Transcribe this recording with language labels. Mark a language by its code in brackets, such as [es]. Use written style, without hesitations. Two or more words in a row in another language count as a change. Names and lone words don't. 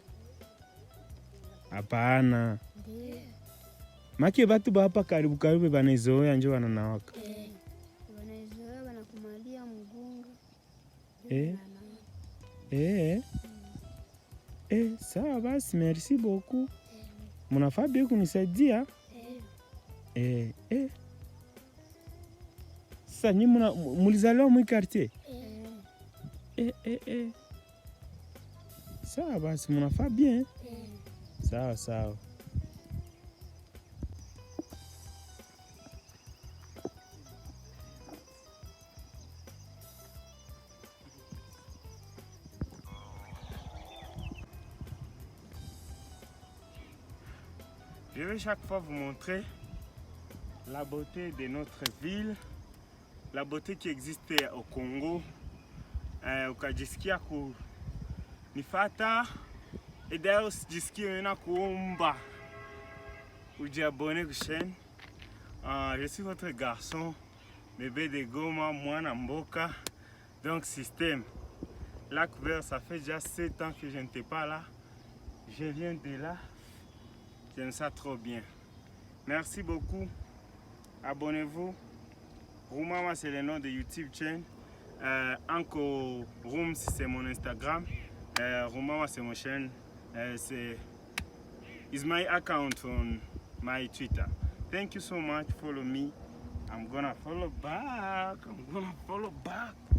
[sw] Hapana. Ndio. Make batu ba hapa karibu karibu banazoea njo wananawaka. Wanazoea wanakumalia mgunga. Sawa basi, [fr] merci beaucoup. [sw] Munafaa bien kunisaidia. Sasa nyinyi mulizaliwa mwi quartier? Sawa basi, munafaa bien. Sawa sawa. [fr] Je vais chaque fois vous montrer la beauté de notre ville, la beauté qui existe au Congo. [sw] Ukajisikia kunifata, [fr] et d'ailleurs [sw] usijisikie unaenda kuomba ujiabone kuchaîne. [fr] Je suis votre garçon, bébé de Goma, [ln] Mwana Mboka, [fr] donc système. Lac Vert, ça fait déjà 7 ans que je n'étais pas là. Je viens de là. J'aime ça trop bien. Merci beaucoup. Abonnez-vous. Roumama, c'est le nom de [en] YouTube channel. [fr] Encore Room, c'est mon Instagram. Roumama, c'est mon chaîne. [en] It's my account on my Twitter. Thank you so much. Follow me. I'm gonna follow back.